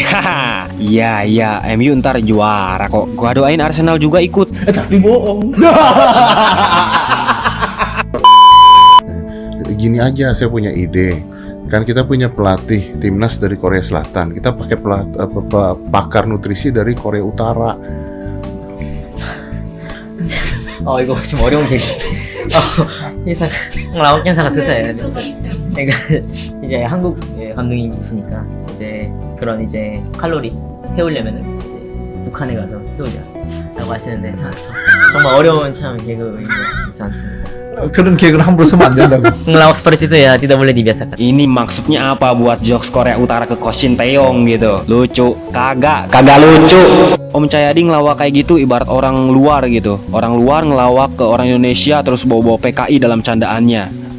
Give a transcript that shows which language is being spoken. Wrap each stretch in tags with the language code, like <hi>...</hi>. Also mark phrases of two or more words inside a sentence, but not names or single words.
<id>Haha. Iya, MU ntar juara kok. Gue doain Arsenal juga ikut. Tapi bohong. Gini aja, saya punya ide. Kan kita punya pelatih timnas dari Korea Selatan. Kita pakai pakar nutrisi dari Korea Utara.</id> <ko>이거 지금 어려운 개그. 나오긴 상가 쓰세요. 그러니까 이제 한국 감독님이시니까 이제 그런 이제 칼로리 태우려면은 이제 북한에 가서 태우자라고 하시는데 정말 어려운 참 개그인 것 같아요. 그런 개그를 함부로 쓰면 안 된다고.</ko> <id>ngelawak seperti itu ya tidak boleh dibiasakan. Ini maksudnya apa buat jokes Korea Utara ke Coach Sinteyong gitu? Lucu? Kagak lucu. Om Cahyadi ngelawak kayak gitu ibarat orang luar gitu. Orang luar ngelawak ke orang Indonesia terus bawa-bawa PKI dalam candaannya.</id>